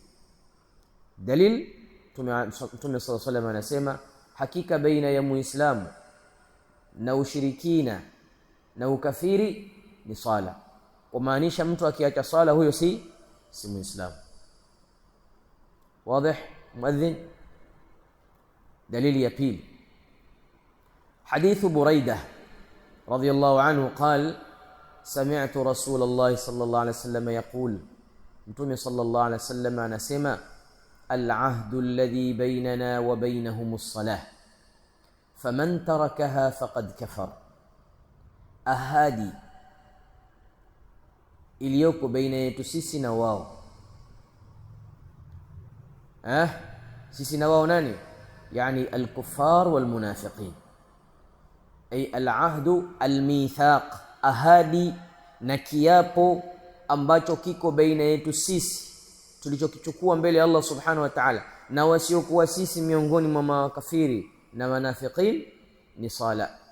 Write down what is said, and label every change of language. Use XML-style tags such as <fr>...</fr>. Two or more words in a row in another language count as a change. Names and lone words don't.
<sw>Dalil, Mtume</sw> <ar>صلى الله عليه وسلم</ar> <sw>anasema, hakika baina ya muislamu na ushirikina na ukafiri ni sala. Kumaanisha mtu akiacha sala huyo si si muislamu. Wazi muadhin. Dalili ya pili,</sw> <ar>حديث بريدة رضي الله عنه قال سمعت رسول الله صلى الله عليه وسلم يقول, Mtume صلى الله عليه وسلم anasema العهد الذي بيننا وبينهم الصلاة فمن تركها فقد كفر,</ar> <sw>ahadi iliyoko baina yetu sisi na wao. Sisi na wao nani? Yani</sw> <ar>الكفار والمنافقين أي العهد الميثاق,</ar> <sw>ahadi na kiapo ambacho kiko baina yetu sisi tulichokichukua mbele ya</sw> <ar>الله سبحانه وتعالى</ar> <sw>na wasiokuwa sisi miongoni mwa makafiri na wanafiqin ni sala.</sw>